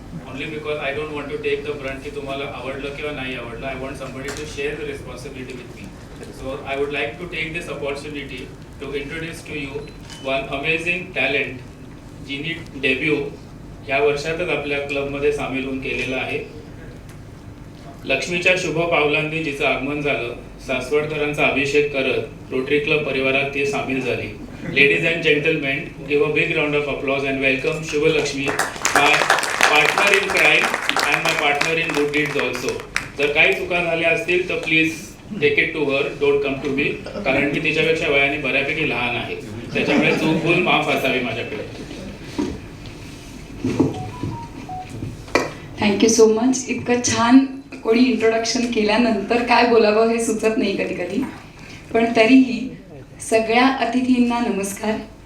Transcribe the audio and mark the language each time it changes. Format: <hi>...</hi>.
<en>Only because I don't want to take the brunt</en> <mr>की तुम्हाला आवडलं किंवा नाही आवडलं.</mr> <en>I want somebody to share the responsibility with me. So I would like to take this opportunity to introduce to you one amazing talent</en> <mr>Jini debut ह्या वर्षातच आपल्या क्लबमध्ये सामील होऊन केलेला आहे. लक्ष्मीच्या शुभ पावलांनी जिचं आगमन झालं, सासवडकरांचा अभिषेक करत रोटरी क्लब परिवारात ती सामील झाली.</mr> <en>Ladies and gentlemen, give a big round of applause and welcome Shubha Lakshmi, my partner in crime and my partner in good deeds also.</en> <mr>जर काही चुका झाल्या असतील तर</mr> <en>please take it to her, don't come to me,</en> <mr>कारण मी तिच्यापेक्षा वयाने बऱ्यापैकी लहान आहे. त्याच्यामुळे चूक भूल माफ असावी माझ्याकडे.</mr> <en>Thank you so much.</en> <mr>इतकं छान कोणी इंट्रोडक्शन केल्यानंतर काय बोलावं हे सुचत नाही कधी कधी, पण तरीही सगळ्या अतिथींना नमस्कार.</mr>